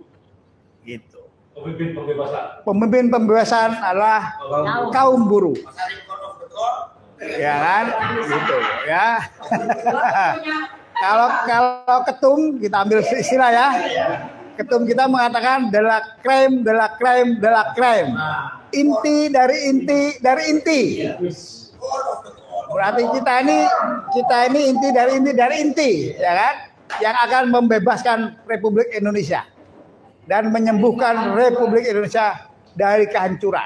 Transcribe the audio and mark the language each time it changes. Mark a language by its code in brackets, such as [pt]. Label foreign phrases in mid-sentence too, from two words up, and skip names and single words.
[id] Gitu. Pemimpin pembebasan adalah kaum buruh. Ya kan? Gitu ya. Kalau ketum kita ambil istilah ya. Ketum kita mengatakan [fr] de la crème, de la crème, de la crème. [id] Inti dari inti dari inti. Berarti kita ini inti dari inti, ya kan? Yang akan membebaskan Republik Indonesia dan menyembuhkan Republik Indonesia dari kehancuran.